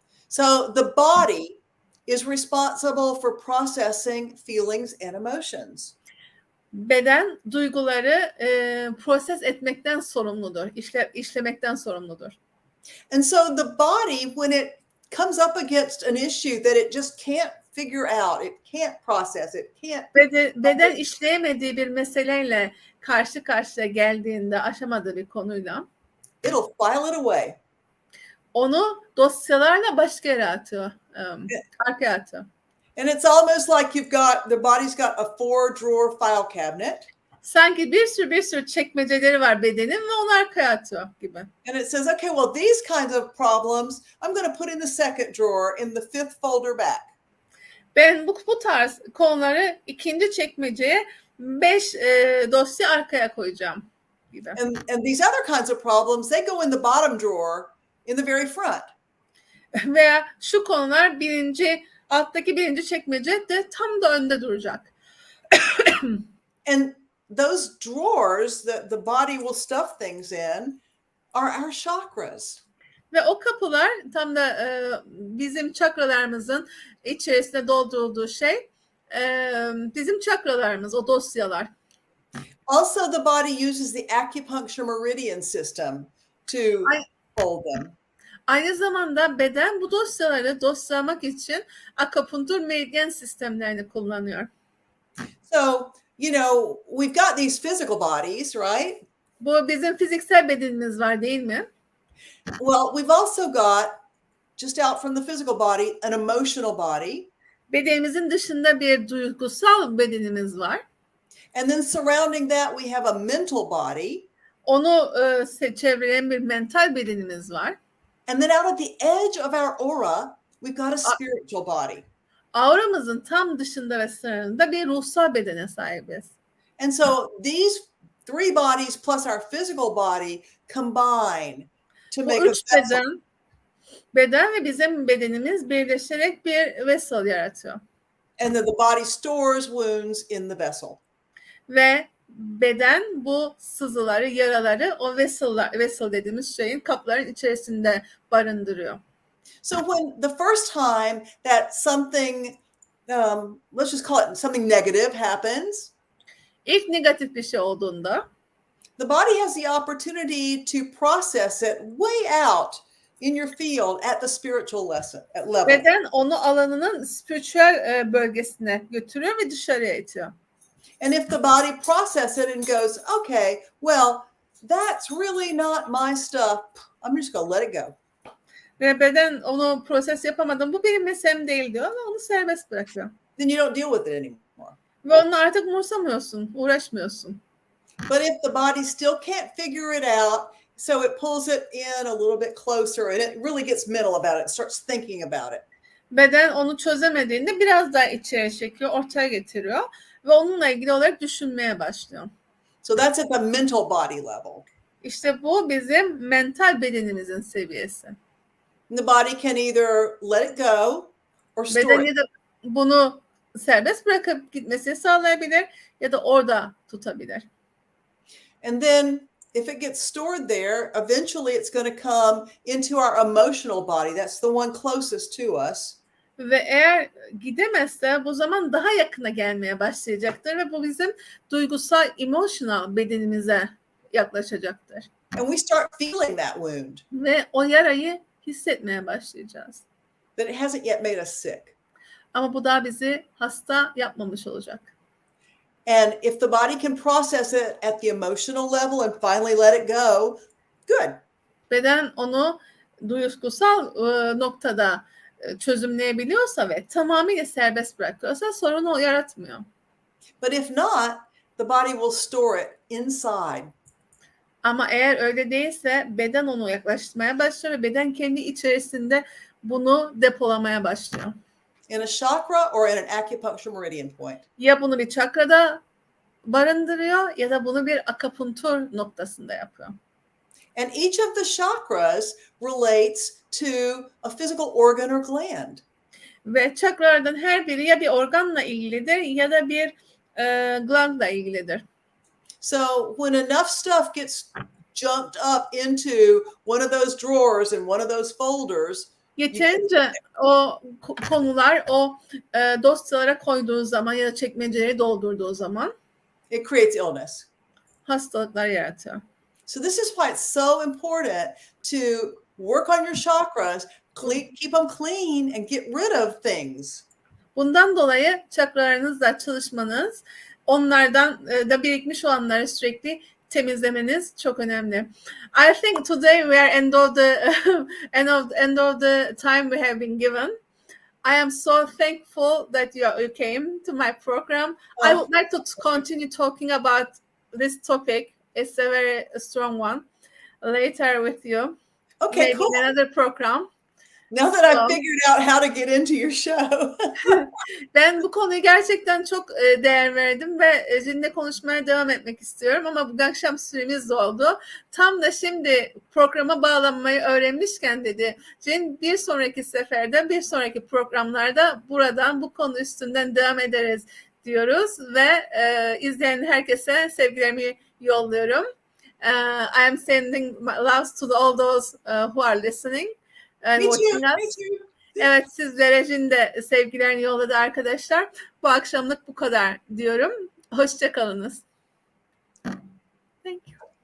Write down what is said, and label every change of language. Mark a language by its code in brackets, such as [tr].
[en] So the body is responsible for processing feelings and emotions. [tr] Beden duyguları proses etmekten sorumludur, işlemekten sorumludur. [en] And so the body, when it comes up against an issue that it just can't figure out, it can't process, it can't. [tr] Beden işleyemediği bir meseleyle karşı karşıya geldiğinde, aşamadığı bir konuyla, [en] it'll file it away. [tr] onu dosyalarla başka yere atıyor, arkaya atıyor. [en] And it's almost like the body's got a 4-drawer file cabinet. [tr] Sanki bir sürü çekmeceleri var bedenin ve onu arkaya atıyor gibi. [en] And it says, okay, well, these kinds of problems, I'm going to put in the second drawer in the 5th folder back. [tr] Ben bu tarz konuları ikinci çekmeceye 5 dosya arkaya koyacağım gibi. [en] And these other kinds of problems, they go in the bottom drawer in the very front. [tr] Veya şu konular alttaki birinci çekmece de tam da önde duracak. [en] And those drawers that the body will stuff things in are our chakras. [tr] Ve o kapılar tam da bizim çakralarımızın içerisine doldurulduğu şey bizim çakralarımız, o dosyalar. [en] Also, the body uses the acupuncture meridian system to hold them. [tr] Aynı zamanda beden bu dosyaları dosyalamak için akupunktur meridyen sistemlerini kullanıyor. [en] So, we've got these physical bodies, right? [tr] Bu bizim fiziksel bedenimiz var değil mi? [en] Well, we've also got, just out from the physical body, an emotional body. [tr] Bedenimizin dışında bir duygusal bedenimiz var. [en] And then surrounding that, we have a mental body. [tr] Onu çevreleyen bir mental bedenimiz var. [en] And then out at the edge of our aura, we've got a spiritual body. [tr] Auramızın tam dışında ve sınırında bir ruhsal bedene sahibiz. [en] And so these 3 bodies plus our physical body combine to make a vessel. [tr] Beden ve bizim bedenimiz birleşerek bir vessel yaratıyor. [en] And then the body stores wounds in the vessel. [tr] Ve beden bu sızıları, yaraları o vessel dediğimiz şeyin kapların içerisinde barındırıyor. [en] So when the first time that something, let's just call it something negative happens, [tr] İlk negatif bir şey olduğunda, [en] the body has the opportunity to process it way out in your field at the spiritual level. [tr] Beden onu alanının spiritüel bölgesine götürüyor ve dışarıya itiyor. [en] And if the body processes it and goes, okay, well, that's really not my stuff, I'm just going to let it go. [tr] Ve beden onu proses yapamadım, bu benim meselem değil diyor ve onu serbest bırakıyor. [en] Then you don't deal with it anymore. [tr] Ve onunla artık umursamıyorsun, uğraşmıyorsun. [en] But if the body still can't figure it out, so it pulls it in a little bit closer and it really gets mental about it, starts thinking about it. [tr] Beden onu çözemediğinde biraz daha içeri çekiyor, ortaya getiriyor ve onunla ilgili olarak düşünmeye başlıyor. [en] So that's at the mental body level. [tr] İşte bu bizim mental bedenimizin seviyesi. [en] And the body can either let it go or store [tr] Bedeni [en] it. [tr] de bunu serbest bırakıp gitmesini sağlayabilir ya da orada tutabilir. [en] And then if it gets stored there, eventually it's going to come into our emotional body. That's the one closest to us. [tr] Ve eğer gidemezse bu zaman daha yakına gelmeye başlayacaktır ve bu bizim duygusal, emotional bedenimize yaklaşacaktır. [en] And we start feeling that wound. [tr] Ve o yarayı hissetmeye başlayacağız. [en] But it hasn't yet made us sick. [tr] Ama bu da bizi hasta yapmamış olacak. [en] And if the body can process it at the emotional level and finally let it go, good. [tr] Beden onu duygusal noktada çözümleyebiliyorsa ve tamamıyla serbest bırakıyorsa sorun yaratmıyor. [en] But if not, the body will store it inside. [tr] Ama eğer öyle değilse beden onu yaklaştırmaya başlıyor ve beden kendi içerisinde bunu depolamaya başlıyor. [en] In a chakra or in an acupuncture meridian point. [tr] Ya bunu bir çakrada barındırıyor ya da bunu bir akupunktur noktasında yapıyor. [en] And each of the chakras relates to a physical organ or gland. [tr] Ve çakralardan her biri ya bir organla ilgilidir ya da bir glandla ilgilidir. [en] So when enough stuff gets jumped up into one of those drawers and one of those folders, [tr] Yeterince o konular o dosyalara koyduğu zaman ya da çekmeceleri doldurduğu zaman [en] it creates illness. [tr] hastalıklar yaratıyor. [en] So this is why it's so important to work on your chakras, keep them clean and get rid of things. [tr] Bundan dolayı çakralarınızla çalışmanız, onlardan da birikmiş olanları sürekli temizlemeniz çok önemli. [en] I think today we are end of the time we have been given. I am so thankful that you came to my program. I would like to continue talking about this topic. It's a very strong one. Later with you. Okay, maybe cool. in another program. Now that I've figured out how to get into your show. [tr] Ben bu konuyu gerçekten çok değer verdim ve sizinle konuşmaya devam etmek istiyorum ama bu akşam süremiz doldu. Tam da şimdi programa bağlanmayı öğrenmişken dedi Jean, bir sonraki seferde, bir sonraki programlarda buradan bu konu üstünden devam ederiz diyoruz ve izleyen herkese sevgilerimi yolluyorum. [en] I am sending my loves to all those who are listening. Me too. [tr] Evet, sizlere Jean de sevgilerini yolladı arkadaşlar. Bu akşamlık bu kadar diyorum. Hoşça kalınız. [en] Thank you.